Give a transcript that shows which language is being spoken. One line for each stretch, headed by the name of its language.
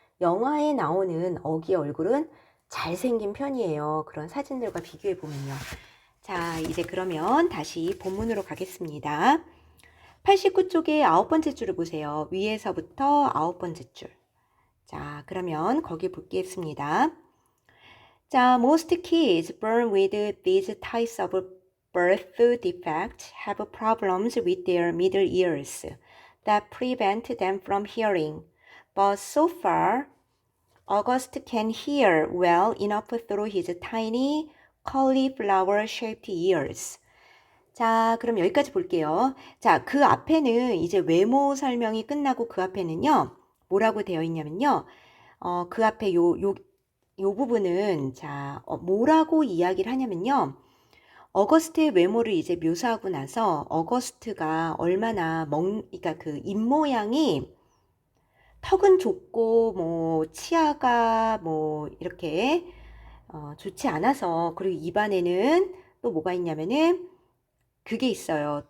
Korean: 영화에 나오는 어기 얼굴은 잘생긴 편이에요. 그런 사진들과 비교해 보면요. 자, 이제 그러면 다시 본문으로 가겠습니다. 89쪽의 9번째 줄을 보세요. 위에서부터 9번째 줄. 자, 그러면 거기 보겠습니다.
English: 자, most kids born with these types of birth defects have problems with their middle ears that prevent them from hearing. But so far, August can hear well enough through his tiny cauliflower-shaped ears.
Korean: 자, 그럼 여기까지 볼게요. 자, 그 앞에는 이제 외모 설명이 끝나고 그 앞에는요, 뭐라고 되어 있냐면요. 그 앞에 요 부분은, 자, 뭐라고 이야기를 하냐면요. 어거스트의 외모를 이제 묘사하고 나서 어거스트가 얼마나 그러니까 그 입모양이 턱은 좁고, 뭐, 치아가 뭐, 이렇게, 좋지 않아서, 그리고 입안에는 또 뭐가 있냐면은, 그게 있어요.